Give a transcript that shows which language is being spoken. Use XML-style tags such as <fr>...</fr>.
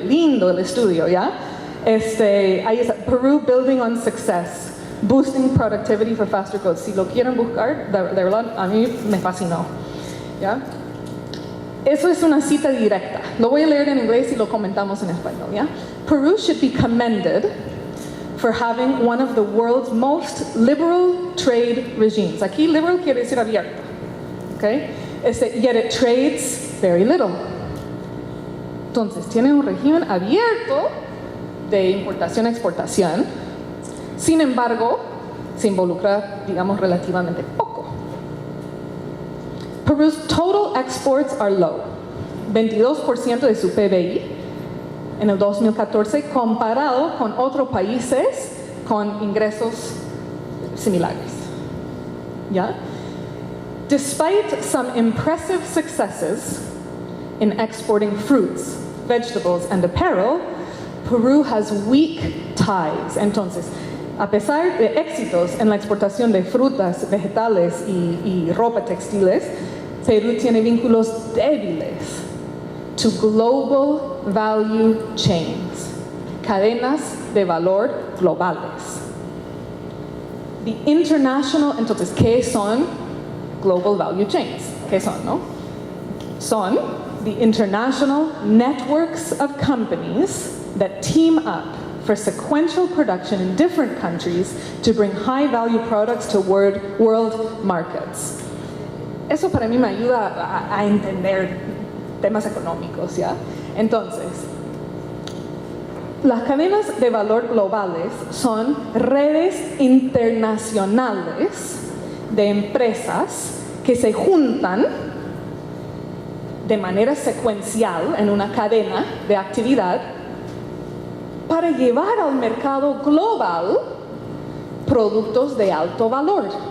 <es>Lindo el estudio, ¿ya? Ahí está, Peru Building on Success, Boosting Productivity for Faster Growth. Si lo quieren buscar, de verdad, a mí me fascinó, ¿ya? Eso es una cita directa. Lo voy a leer en inglés y lo comentamos en español, ¿ya?</es> <en>Peru should be commended for having one of the world's most liberal trade regimes.</en> <es>Aquí liberal quiere decir abierto, ¿ok?</es> <en>Yet it trades very little.</en> <es>Entonces, tiene un régimen abierto de importación-exportación, sin embargo, se involucra, digamos, relativamente poco. Peru's total exports are low, 22% de su PBI en el 2014, comparado con otros países con ingresos similares. ¿Ya?</es> <en>Despite some impressive successes in exporting fruits, vegetables, and apparel, Peru has weak ties.</en> <es>Entonces, a pesar de éxitos en la exportación de frutas, vegetales y ropa textiles, Perú tiene vínculos débiles to global value chains, cadenas de valor globales. The international, entonces, ¿qué son global value chains? ¿Qué son, no?</es> <en>Son the international networks of companies that team up for sequential production in different countries to bring high-value products to world markets.</en> <es>Eso para mí me ayuda a entender temas económicos, ¿ya? Entonces, las cadenas de valor globales son redes internacionales de empresas que se juntan de manera secuencial en una cadena de actividad para llevar al mercado global productos de alto valor.</es>